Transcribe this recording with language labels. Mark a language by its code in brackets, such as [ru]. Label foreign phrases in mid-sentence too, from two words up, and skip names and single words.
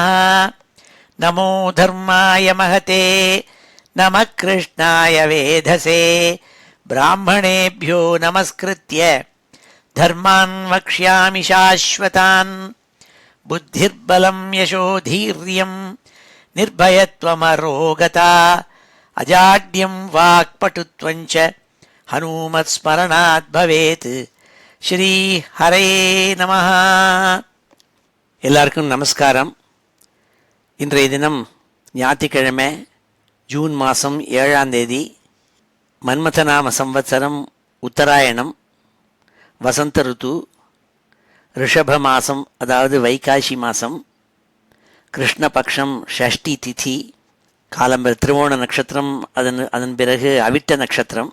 [sa] नमो धर्माय महते नमः कृष्णाय वेधसे ब्राह्मणेभ्यो नमस्कृत्य धर्मान् वक्ष्यामि शाश्वतान्। बुद्धिर्बलं यशोधीर्यं निर्भयत्वमरोगता अजाड्यं वाक्पटुत्वं च हनुमत्स्मरणात् भवेत्। श्री हरे नमः. [ta] எல்லாருக்கும் நமஸ்காரம். இன்றைய தினம் ஞாயிற்றுக்கிழமை, ஜூன் மாதம் 7ஆம் தேதி, மன்மதநாம சம்வத்சரம், உத்தராயணம், வசந்த ருத்து, ரிஷப மாதம், அதாவது வைகாசி மாதம், கிருஷ்ணபக்ஷம், ஷஷ்டி திதி, காலம்பர் திருவோண நட்சத்திரம், அதன் பிறகு அவிட்ட நட்சத்திரம்.